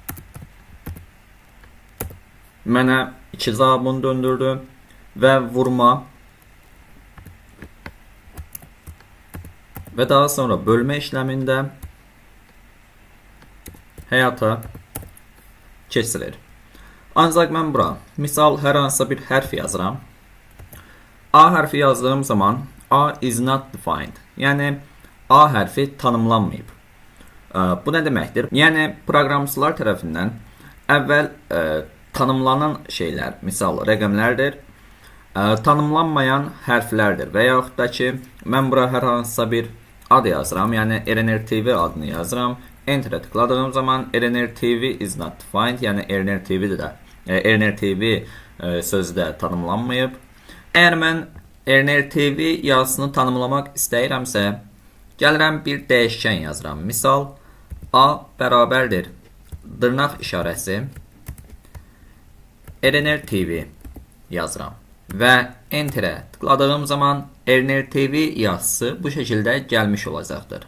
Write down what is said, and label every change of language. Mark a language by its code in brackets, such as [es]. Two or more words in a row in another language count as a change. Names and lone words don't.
[az] Mənə 2 cavabını döndürdü və vurma və daha sonra bölmə işləmində həyata keçirir. Ancaq mən bura misal hər hansısa bir hərf yazıram. A hərfi yazdığım zaman A [en] is not defined. [az] Yəni A hərfi tanımlanmayıb. Bu nə deməkdir? Yəni proqramçılar tərəfindən əvvəl tanımlanan şeylər, misal rəqəmlərdir, tanımlanmayan hərflərdir və yaxud da ki mən bura hər hansısa bir ad yazıram, yəni RNR-TV adını yazıram. Enter-ə tıkladığım zaman RNR-TV [en] is not defined, [az] yəni RNR-TV sözü də tanımlanmayıb. Əgər mən RNR-TV yazısını tanımlamaq istəyirəmsə, gəlirəm bir dəyişkən yazıram. Misal, A bərabərdir dırnaq işarəsi RNR-TV yazıram və Enter-ə tıkladığım zaman RNR-TV yazısı bu şəkildə gəlmiş olacaqdır.